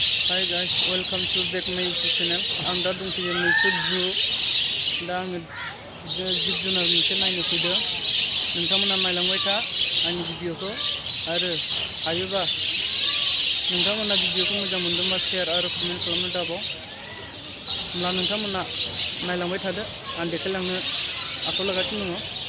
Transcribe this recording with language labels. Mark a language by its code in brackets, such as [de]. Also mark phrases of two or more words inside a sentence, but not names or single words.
[en] Hi guys, welcome to back my YouTube channel. [brx] आं दा दंफैयो मोनसे जु दा आङो जिब जुनार मोनसे नायनो फैदों। नोंथांमोना नायलांबाय था आंनि भिडिअखौ आरो हायोबा नोंथांमोना भिडिअखौ मोजां मोनदोंबा शेयार आरो कमेन्ट खालामनो दाबाव। होमब्ला नोंथांमोना नायलांबाय थादो आं देखायलांनो आखायाव लागासिनो दङ।